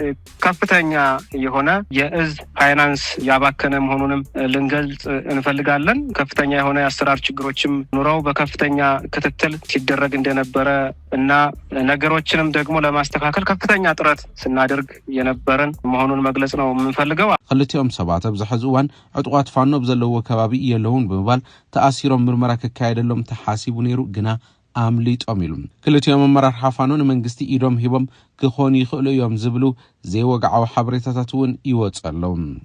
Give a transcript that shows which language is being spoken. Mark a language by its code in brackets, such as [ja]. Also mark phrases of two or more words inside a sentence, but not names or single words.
[am] ከፍተኛ የሆነ የእዝ ፋይናንስ ያባከነ መሆኑንም ልንገልጽ እንፈልጋለን። ከፍተኛ የሆነ የአሰራር ችግሮችም ኑረው በከፍተኛ ክትትል ሲደረግ እንደነበረ እና ነገሮችንም ደግሞ ለማስተካከል ከፍተኛ ጥረት ስናደርግ የነበረን መሆኑን መግለጽ ነው የምንፈልገው። [ti] ክልቲኦም ሰባት ኣብዝሕዚ እዋን ዕጡቋት ፋኖ ብዘለዎ ከባቢ የለውን ብምባል ተኣሲሮም ምርመራ ክካየደሎም ተሓሲቡ ነይሩ ግና ኣምሊጦም ኢሉ ክልቲኦም ኣመራርሓ ፋኖ ንመንግስቲ ኢዶም ሂቦም ክኾኑ ይኽእሉ እዮም ዝብሉ ዘይወግዓዊ ሓበሬታታት እውን ይወጸሎም